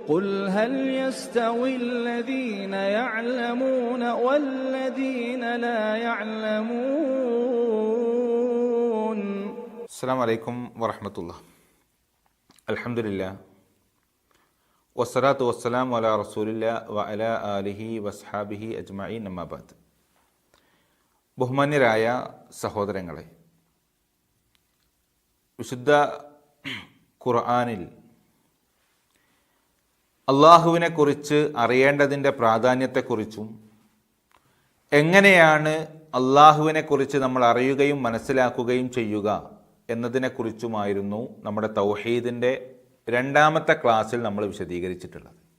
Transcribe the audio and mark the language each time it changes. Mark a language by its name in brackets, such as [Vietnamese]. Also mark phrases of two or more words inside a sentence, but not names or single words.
[Arabic] قل هل يستوي الذين يعلمون والذين لا يعلمون. السلام عليكم ورحمة الله. الحمد لله والصلاة والسلام على رسول الله وعلى آله وأصحابه أجمعين. أما بعد. [Malayalam] ബഹുമാന്യരായ സഹോദരങ്ങളെ, വിശുദ്ധ ഖുർആനിൽ അള്ളാഹുവിനെ കുറിച്ച് അറിയേണ്ടതിൻ്റെ പ്രാധാന്യത്തെക്കുറിച്ചും എങ്ങനെയാണ് അള്ളാഹുവിനെ കുറിച്ച് നമ്മൾ അറിയുകയും മനസ്സിലാക്കുകയും ചെയ്യുക എന്നതിനെക്കുറിച്ചുമായിരുന്നു നമ്മുടെ തൗഹീദിൻ്റെ രണ്ടാമത്തെ ക്ലാസ്സിൽ നമ്മൾ വിശദീകരിച്ചിട്ടുള്ളത്.